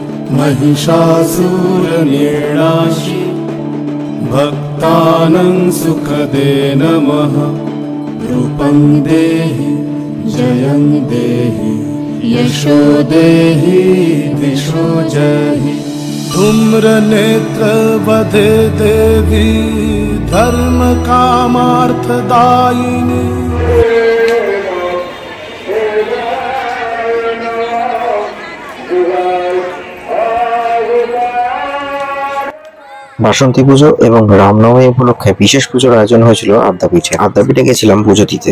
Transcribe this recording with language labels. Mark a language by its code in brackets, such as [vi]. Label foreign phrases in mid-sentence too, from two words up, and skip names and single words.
[sa] महिषासुरनिर्नाशि भक्तानां सुखदे नमः रूपं देहि जयं देहि यशो देहि दिशो जहि धूम्रनेत्र वधे देवी धर्म कामार्थदायिनी [bn] বাসন্তী পুজো এবং রামনবমী উপলক্ষে বিশেষ পুজোর আয়োজন হয়েছিল আদ্যাপীঠে। আদ্যাপীঠে গেছিলাম পুজো দিতে।